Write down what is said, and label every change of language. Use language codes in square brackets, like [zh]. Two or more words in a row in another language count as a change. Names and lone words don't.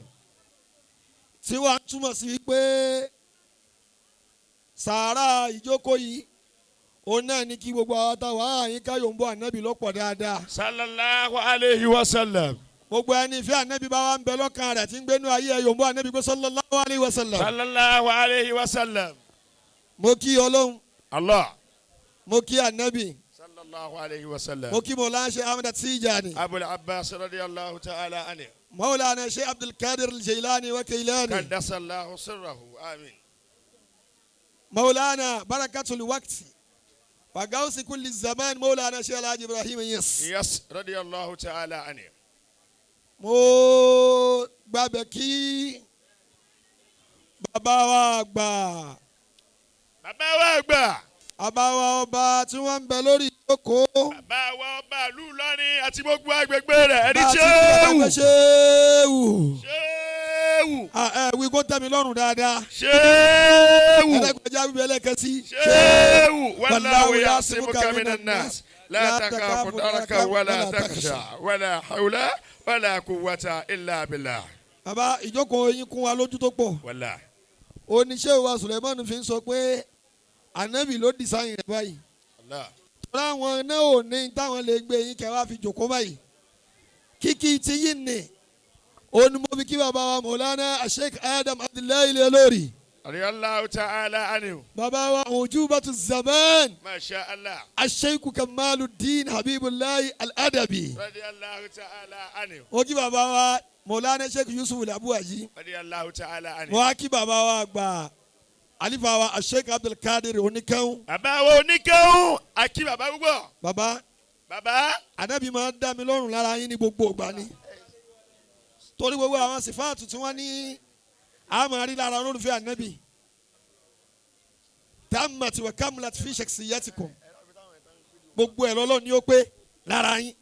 [yo] tí wọ́n túmọ̀ sí pé sàárà ìjókòó yìí òun náà ní kí gbogbo àwọn táwọn àyíká yòǹbó ànábì lọ́pọ̀ dáadáa [ar] صلى الله عليه وسلم. [yo] gbogbo ẹni ìfẹ́ ànábì bá wà ń bẹ lọ́kàn rẹ̀ tí ń gbénú ayé yòǹbó ànábì pé [ar] صلى الله عليه وسلم. صلى الله عليه وسلم. [yo] mo kí ọlọ́run Allah. mo kí ànábì [ar] صلى الله عليه وسلم. [yo] mo kí Mawlana Sheikh Ahmad Tijani [ar] أبو العباس رضي الله تعالى عنه. Mawlana Sheikh Abdul Qadir Al-Jailani wa Kailani قدس الله سره آمين. مولانا بركة الوقت وقوس كل الزمان مولانا شيخ الحاج إبراهيم يس يس رضي الله تعالى عنه. [yo] mo gbàgbé kí bàbá wa gbà bàbá wa gbà. bàbá wa ọba tí wọ́n ń bẹ lórí ìjókòó bàbá wa ọba ìlú Ìlọrin àti gbogbo agbègbè rẹ̀ ẹni bá a ti ṣéwù. gbàgbé ṣéwù ṣéwù. wí kó tẹ́ mi lọ́rùn dáadáa ṣéwù. ẹlẹ́gbẹ̀já wíwí ẹlẹ́kẹ́sí ṣéwù. [ar] والله يعصمك من الناس لا تخاف دركا ولا تخشى ولا حول ولا قوة إلا بالله. [yo] bàbá ìjókòó yín kún wa lójú tó pọ̀ wàlá. oníṣẹ́ wa Suleiman fi ń sọ pé ànábì ló dìsáyìn rẹ̀ báyìí. Allah. láwọn náà ò ní táwọn lè gbé yín kẹwàá fi jòkó báyìí kíkí tí yín ní òun ni mo fi kí bàbá wa Mawlana Sheikh Adam Abdullahi Al-Ilory [ar] رضي الله تعالى عنه. [yo] bàbá wa Ujubatu Zaman [ar] ما شاء الله. Sheikh Kamaluddin Habibullahi Al-Adabi رضي الله تعالى عنه. [yo] mo kí bàbá wa Mawlana Sheikh Yusuf Al-Abuaji [ar] رضي الله تعالى عنه. [yo] mo wá kí bàbá wa gbà alifa wa Sheikh Abdul Qadir Oníkẹ́hùn bàbá wo oníkẹ́hùn àkí bàbá gbogbo. bàbá bàbá. Ànábì máa ń dá mi lọ́rùn lára yín ní gbogbo ìgbà ni torí gbogbo àwọn sífáàtù tí wọ́n ní àmọ́ rí lára olólùfẹ́ Ànábì [ar] تمت وكملت في شخصيتكم [yo] gbogbo ẹ̀ lọ́lọ́ ni ó pé lára yín